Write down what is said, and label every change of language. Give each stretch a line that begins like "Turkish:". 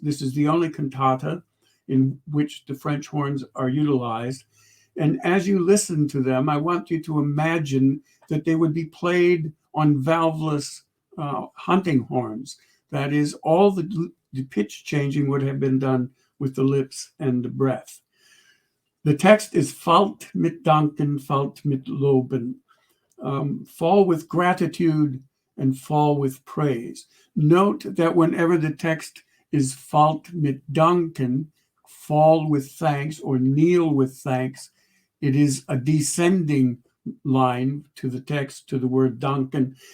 English: This is the only cantata in which the French horns are utilized. And as you listen to them, I want you to imagine that they would be played on valveless hunting horns. That is, all the pitch changing would have been done with the lips and the breath. The text is
German: "Fallt mit Danken, fallt mit Loben."
English: Fall with gratitude and fall with praise. Note that whenever the text is
German: "Fallt mit Danken,"
English: fall with thanks or kneel with thanks, it is a descending line to the text, to the word danken.